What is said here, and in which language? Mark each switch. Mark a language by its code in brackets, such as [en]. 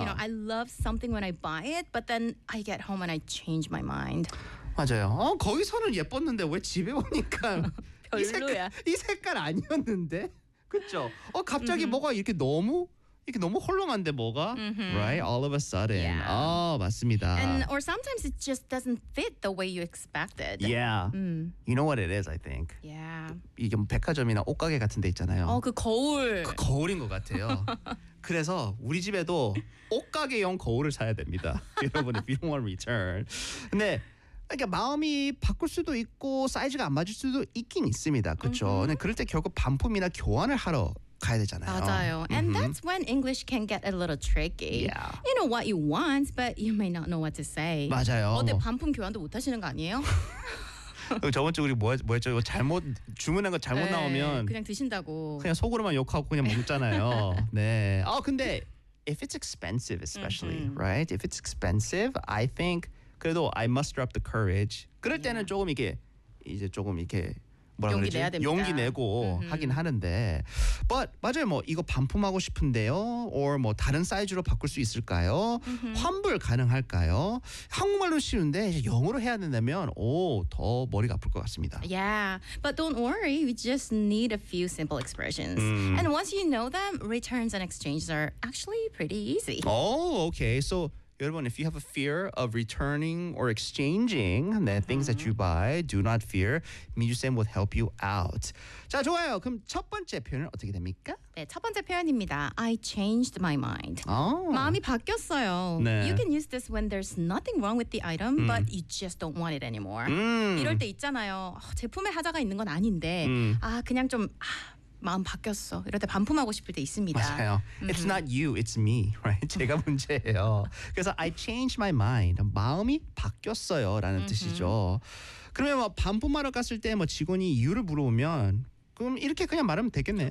[en] I love something when I buy it, but then I get home and I change my mind. [ko] 맞아요. 어, 거기서는 예뻤는데 왜 집에 오니까 별로야. 이 색깔 아니었는데. 그렇죠. 어, 갑자기 mm-hmm. 뭐가 이렇게 너무 이렇게 너무 헐렁한데 뭐가? Mm-hmm. [en] Right? All of a sudden. Yeah. [ko] 어, 맞습니다. [en] And or sometimes it just doesn't fit the way you expected. Yeah. You know what it is, I think. Yeah. [ko] 이게 백화점이나 옷가게 같은 데 있잖아요. 어, 그 거울. 그 거울인 것 같아요. 그래서 우리 집에도 옷가게용 거울을 사야 됩니다. 여러분, [en] if you don't want to return. [ko] 근데 그러니까 마음이 바꿀 수도 있고 사이즈가 안 맞을 수도 있긴 있습니다. 그렇죠? Mm-hmm. 근데 그럴 때 결국 반품이나 교환을 하러 가야 되잖아요. 맞아요. [en] And [ko] mm-hmm. [en] that's when English can get a little tricky. Yeah. You know what you want, but you may not know what to say. [ko] 맞아요. 어, 근데 반품 교환도 못 하시는 거 아니에요? 저번 주 우리 뭐였죠? 이거 잘못 주문한 거 잘못 네, 나오면 그냥 드신다고. 그냥 속으로만 욕하고 그냥 먹잖아요. 네. 아, 근데 [en] if it's expensive especially, mm-hmm. right? If it's expensive, I think [ko] 그래도 [en] I muster up the courage. [ko] 그럴 때는 yeah. 조금 이게 이제 조금 이렇게 뭐라고 그러지? 내야 됩니다. 용기 내고 mm-hmm. 하긴 하는데. [en] But [ko] 맞아요. 뭐 이거 반품하고 싶은데요. [en] Or [ko] 뭐 다른 사이즈로 바꿀 수 있을까요? Mm-hmm. 환불 가능할까요? 한국말로 쉬운데 이제 영어로 해야 된다면 오, 더 머리가 아플 것 같습니다. [en] Yeah. But don't worry. We just need a few simple expressions. And once you know them, returns and exchanges are actually pretty easy. Oh, okay. So [ko] 여러분, [en] if you have a fear of returning or exchanging the mm-hmm. things that you buy, do not fear. 미주쌤 will help you out. [ko] 자, 좋아요. 그럼 첫 번째 표현은 어떻게 됩니까? 네, 첫 번째 표현입니다. [en] I changed my mind. Oh. [ko] 마음이 바뀌었어요. 네. [en] You can use this when there's nothing wrong with the item, but you just don't want it anymore. [ko] 이럴 때 있잖아요. 어, 제품에 하자가 있는 건 아닌데, 아, 그냥 좀... 아, 마음 바뀌었어. 이럴 때 반품하고 싶을 때 있습니다. 맞아요. [en] It's not you, it's me, right? [ko] 제가 문제예요. 그래서 [en] I changed my mind. [ko] 마음이 바뀌었어요. 라는 뜻이죠. 그러면 뭐 반품하러 갔을 때 뭐 직원이 이유를 물어보면 그럼 이렇게 그냥 말하면 되겠네요.